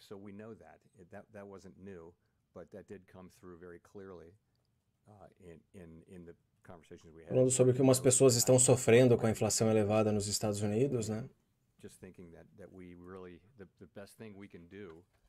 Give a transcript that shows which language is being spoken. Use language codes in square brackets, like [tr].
[en] So we know that wasn't new, but that did come through very clearly in the conversations we had. [pt] Falando sobre que umas pessoas estão sofrendo com a inflação elevada nos Estados Unidos, né? [en] Just thinking that we really the best thing we can do.